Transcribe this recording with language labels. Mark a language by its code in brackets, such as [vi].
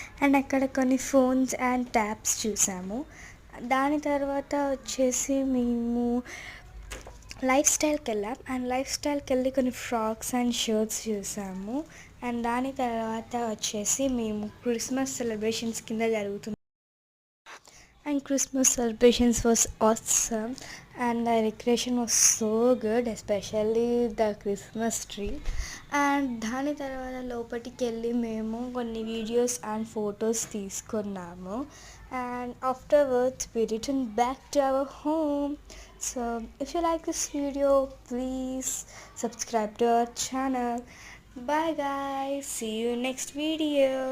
[te] And అక్కడ కొన్ని phones and tabs చూసాము. దాని తర్వాత వచ్చేసి మేము లైఫ్ స్టైల్కి వెళ్ళాం. అండ్ లైఫ్ స్టైల్కి వెళ్ళి కొన్ని ఫ్రాక్స్ అండ్ షర్ట్స్ చూసాము. అండ్ దాని తర్వాత వచ్చేసి మేము క్రిస్మస్ సెలబ్రేషన్స్ కింద జరుగుతుంది. [en] And Christmas celebrations was awesome, and the decoration was so good, especially the Christmas tree. [te] And దాని తర్వాత లోపలికి వెళ్ళి మేము కొన్ని వీడియోస్ అండ్ ఫొటోస్ తీసుకున్నాము. [en] And afterwards we returned back to our home. So if you like this video, please subscribe to our channel. Bye guys, see you next video.